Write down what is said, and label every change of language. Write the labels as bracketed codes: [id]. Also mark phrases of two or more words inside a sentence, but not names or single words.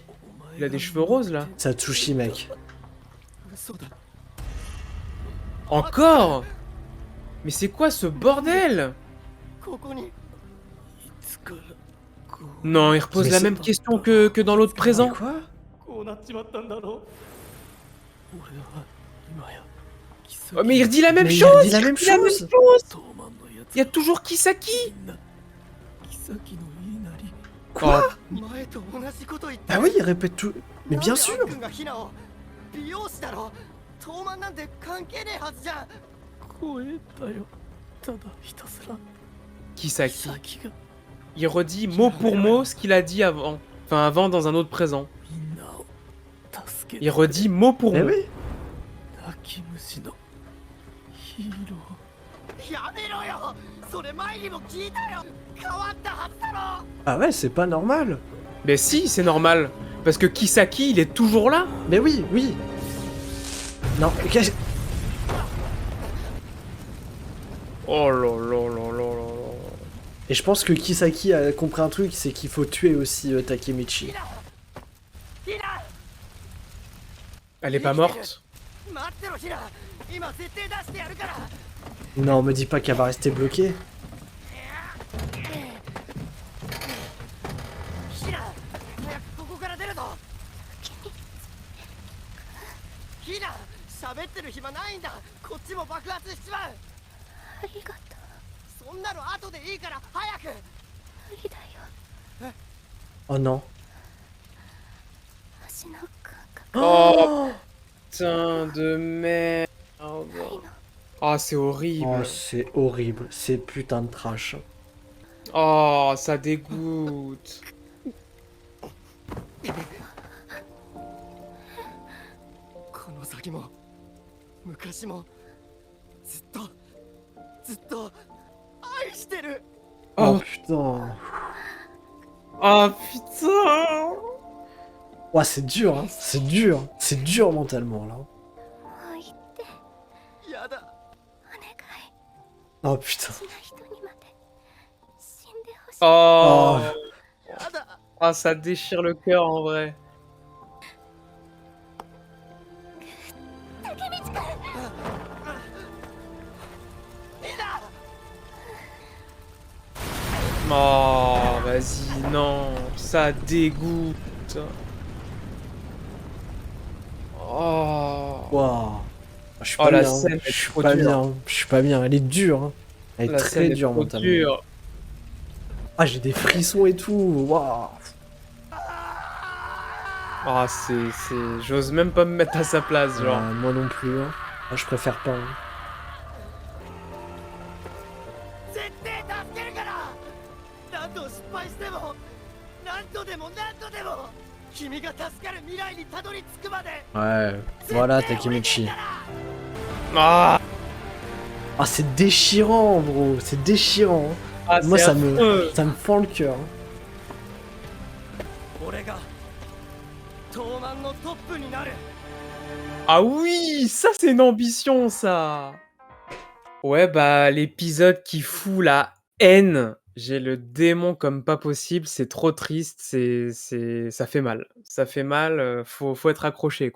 [fr] Il a des cheveux roses là. C'est Atsushi, mec. [ja] 嘘だ。 [fr] Encore. Mais c'est quoi ce bordel? [ja] ここに。 [fr] Non, il repose Mais la c'est- même question que dans l'autre présent. Mais quoi? [ja] こうなっちまったんだろう。 [fr] Oh, mais il redit la même Mais il chose. dit la même redit la même chose. chose. Il y a toujours Kisaki. Quoi? [ja] 前と同じこと言ってる。 [fr] Ah oui, il répète tout. Mais bien sûr. [ja] なんであっくんがヒナを美容師だろ。東満なんて関係ねえはずじゃん。 [fr] Kisaki. Il redit mot pour mot ce qu'il a dit avant. Enfin, avant dans un autre présent. Il redit mot pour Eh mot. oui. [ja] やめろよ。それ前にも聞いたよ。変わったはずだろ。 [fr] Ah ouais, c'est pas normal. Mais si, c'est normal. Parce que Kisaki, il est toujours là. Mais oui, oui. Non, qu'est-ce... Oh là là là là là là. Et je pense que Kisaki a compris un truc, c'est qu'il faut tuer aussi Takemichi. Elle est pas morte? [ja] 待ってろヒナ今絶対出してやるから [fr] Non, me dis pas qu'elle va rester bloquée. [ja] ヒナ早くここから出るぞヒナ喋ってる暇ないんだこっちも爆発しちまうありがとう。そんなの後でいいから早く無理だよ。 [fr] Oh non. [ja] 足の感覚 [fr] Oh putain de merde. [ja] ないの。 [fr] Ah, c'est Oh, horrible. c'est horrible. C'est putain de trash. Oh, ça dégoûte. [ja] この先も昔もずっと愛してる [fr] Oh, Oh, putain. oh putain. Ouais, c'est dur, hein. C'est dur. C'est dur mentalement, là. [ja] もう行ってやだお願い。 [fr] Oh, putain. [ja] 好きな人にまで死んでほしい。 [fr] Oh. [ja] やだ [fr] Ah, ça déchire le cœur en vrai. [ja] 竹道くん。みんな [fr] Oh, vas-y, non, ça dégoûte. Oh. Waouh. Je suis Oh, pas la bien. scène est Je suis trop pas dure. bien. Je suis pas bien. Elle est dure, hein. Elle est La très scène est dure trop mentalement. dure. Ah, j'ai des frissons et tout. Waouh. Ah, j'ose même pas me mettre à sa place, genre. Moi non plus, hein. Moi, je préfère pas, hein. [ja] 絶対助けるから何度失敗しても何度でも君が助かる未来にたどり着くまで [fr] Ouais. Voilà, Takemichi. Ah, Ah, c'est déchirant, bro. C'est déchirant, hein. ah, Moi, c'est ça affreux. me fend le cœur, hein. [ja] 俺が東南のトップになる [fr] Ah oui, ça c'est une ambition, ça. Ouais, bah l'épisode qui fout la haine. J'ai le démon comme pas possible, c'est trop triste, ça fait mal. Ça fait mal, faut être accroché, quoi.